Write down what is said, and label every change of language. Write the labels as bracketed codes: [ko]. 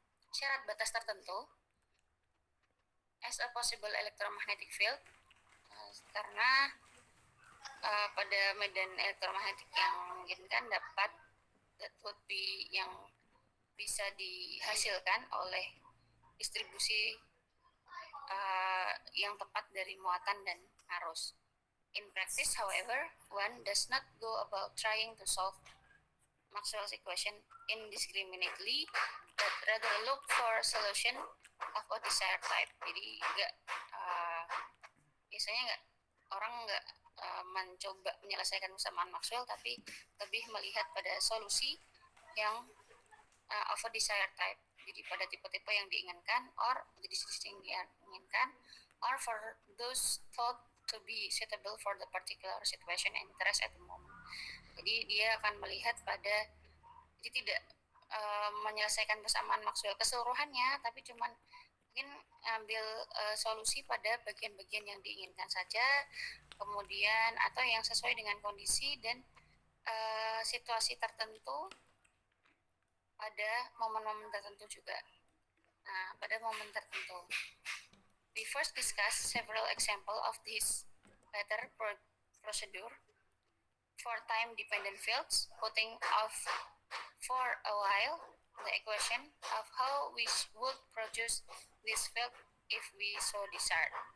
[id] syarat batas tertentu [en] as a possible electromagnetic field, [id] karena pada medan elektromagnetik yang memungkinkan dapat [en] that would be [id] yang bisa dihasilkan oleh distribusi yang tepat dari muatan dan arus. [en] In practice, however, one does not go about trying to solve Maxwell's equation indiscriminately, but rather look for a solution of a desired type. [id] Jadi biasanya orang nggak mencoba menyelesaikan persamaan Maxwell, tapi lebih melihat pada solusi yang [en] of a desired type. [id] Jadi pada tipe-tipe yang diinginkan, [en] or jenis-jenis yang diinginkan, or for those thought to be suitable for the particular situation and interest at the moment. [id] Jadi dia akan melihat pada, jadi tidak menyelesaikan persamaan Maxwell keseluruhannya, tapi cuman mungkin ambil solusi pada bagian-bagian yang diinginkan saja, kemudian atau yang sesuai dengan kondisi dan situasi tertentu pada momen-momen tertentu juga. Nah, pada momen tertentu. [en] We first discuss several example of this latter procedure for time-dependent fields, putting off for a while the equation of how we would produce this field if we so desired.